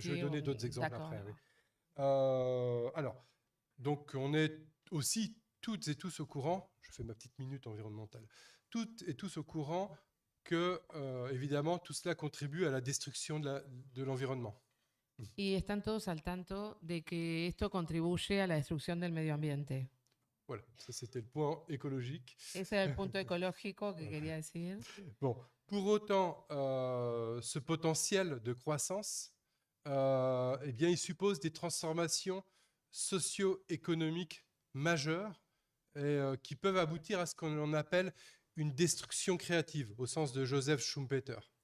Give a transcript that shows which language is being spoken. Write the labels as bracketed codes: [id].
[fr] Je vais donner d'autres exemples D'accord. après. Oui. Alors, donc on est aussi toutes et tous au courant, je fais ma petite minute environnementale, toutes et tous au courant que, évidemment, tout cela contribue à la destruction de l'environnement. [es] Y están todos al tanto de que esto contribuye a la destrucción del medio ambiente. [fr] Voilà, ça c'était le point écologique. [es] Ese era el punto ecológico que quería decir. [fr] Bon, pour autant, ce potentiel de croissance, eh bien, il suppose des transformations socio-économiques majeures et, qui peuvent aboutir à ce qu'on appelle une destruction créative, au sens de Joseph Schumpeter.